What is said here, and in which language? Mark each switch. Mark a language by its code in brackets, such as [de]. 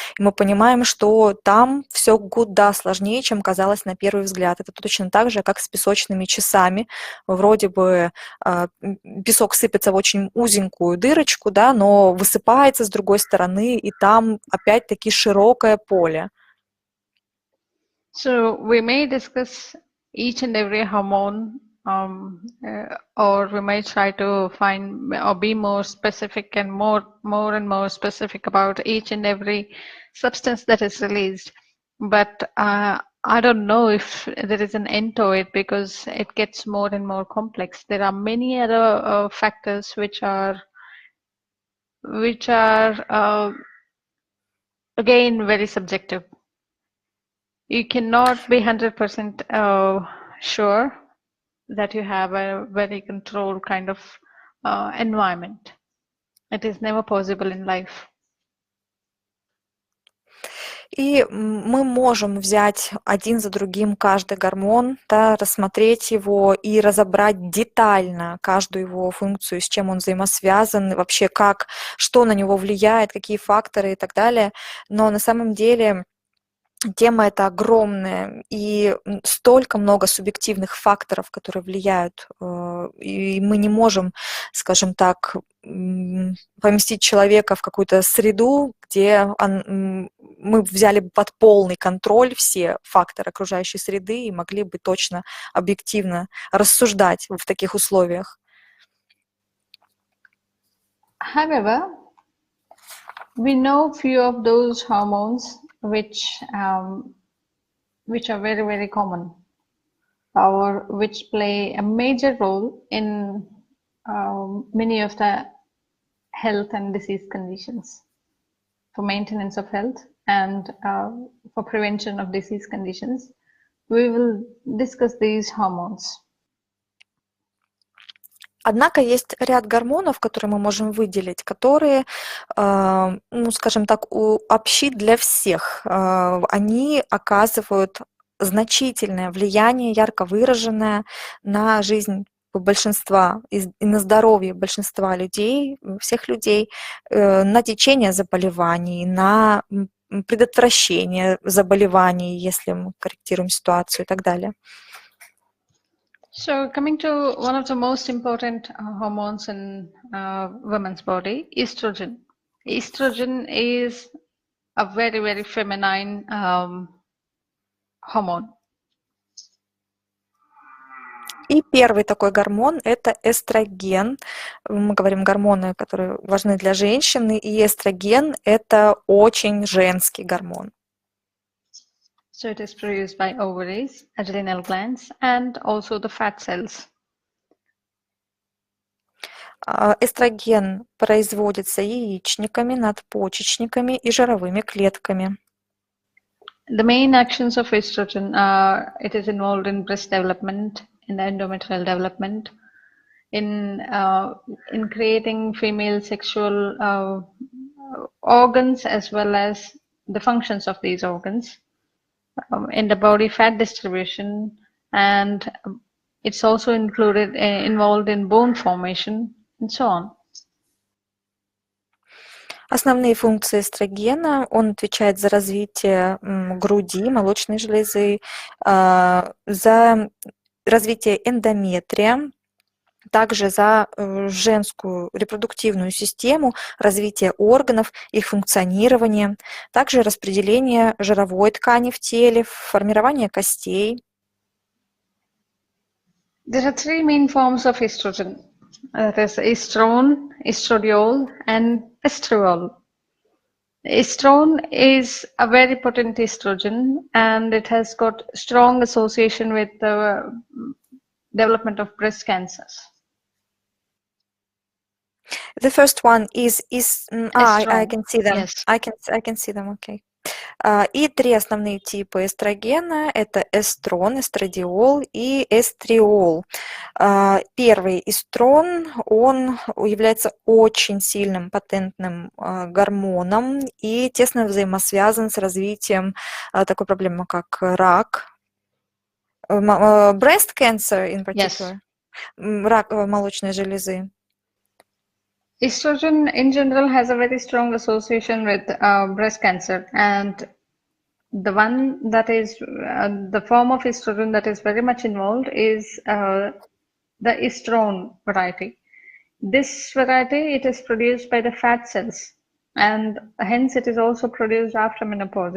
[ru] И мы понимаем, что там все куда сложнее, чем казалось на первый взгляд. Это точно так же, как с песочными часами. Вроде бы песок сыпется в очень узенькую дырочку, да, но высыпается с другой стороны, и там опять-таки широкое поле. [en] So we may discuss each and every hormone, or we may try to find or be more specific and more and more specific about each and every substance that is released. But I don't know if there is an end to it, because it gets more and more complex. There are many other factors which are again very subjective. You cannot be 100% sure that you have a very controlled kind of environment. It is never possible in life. [ru] И мы можем взять один за другим каждый гормон, да, рассмотреть его и разобрать детально каждую его функцию, с чем он взаимосвязан, вообще как, что на него влияет, какие факторы и так далее. Но на самом деле тема эта огромная, и столько много субъективных факторов, которые влияют, и мы не можем, скажем так, поместить человека в какую-то среду, где мы взяли бы под полный контроль все факторы окружающей среды и могли бы точно, объективно рассуждать в таких условиях. [en] However, we know few of those hormones which are very, very common, or which play a major role in many of the health and disease conditions, for maintenance of health and for prevention of disease conditions. We will discuss these hormones. [ru] Однако есть ряд гормонов, которые мы можем выделить, которые, ну, скажем так, общи для всех. Они оказывают значительное влияние, ярко выраженное на жизнь большинства и на здоровье большинства людей, всех людей, на течение заболеваний, на предотвращение заболеваний, если мы корректируем ситуацию и так далее. [en] So coming to one of the most important hormones in women's body, estrogen. Estrogen is a very, very feminine hormone. [ru] И первый такой гормон – это эстроген. Мы говорим гормоны, которые важны для женщины, и эстроген – это очень женский гормон. [en] So it is produced by ovaries, adrenal glands, and also the fat cells. [ru] Эстроген производится яичниками, надпочечниками и жировыми клетками. [en] The main actions of estrogen are it is involved in breast development, in the endometrial development, in creating female sexual organs as well as the functions of these organs, in the body fat distribution, and it's also involved in bone formation and so on. [ru] Основные функции эстрогена: он отвечает за развитие груди, молочной железы, за развитие эндометрия, также за женскую репродуктивную систему, развитие органов, их функционирование, также распределение жировой ткани в теле, формирование костей. [en] There are three main forms of estrogen. That is estrone, estradiol, and estriol. Estrone is a very potent estrogen, and it has got strong association with the development of breast cancers. The first one is I can see them. Yes. I can see them. Okay. [ru] И три основные типа эстрогена – это эстрон, эстрадиол и эстриол. Первый эстрон, он является очень сильным потентным гормоном и тесно взаимосвязан с развитием такой проблемы, как рак, [en] breast cancer in particular, [ru] рак молочной железы. [en] Estrogen in general has a very strong association with breast cancer, and the one that is the form of estrogen that is very much involved is the estrone variety. This variety, it is produced by the fat cells, and hence it is also produced after menopause.